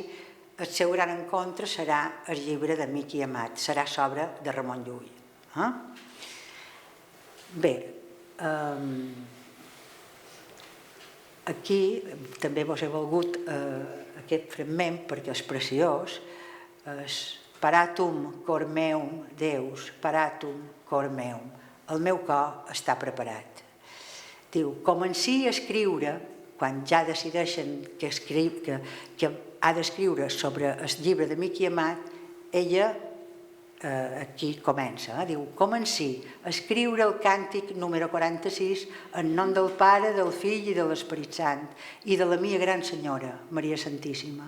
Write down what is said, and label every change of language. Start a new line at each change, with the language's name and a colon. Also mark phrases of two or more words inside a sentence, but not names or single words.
Catalan: El seu gran encontre serà el llibre d'Amic i Amat, serà l'obra de Ramon Llull. Bé, aquí també vos he volgut aquest fragment perquè és preciós.
Latin: Paratum cor meum, Deus, paratum cor meum.
Catalan: El meu cor està preparat. Diu: comenci a escriure, quan ja decideixen que ha d'escriure sobre el llibre d'Amic i Amat, ella aquí comença, diu: comenci a escriure el càntic número 46 en nom del Pare, del Fill i de l'Esperit Sant i de la mia gran senyora, Maria Santíssima.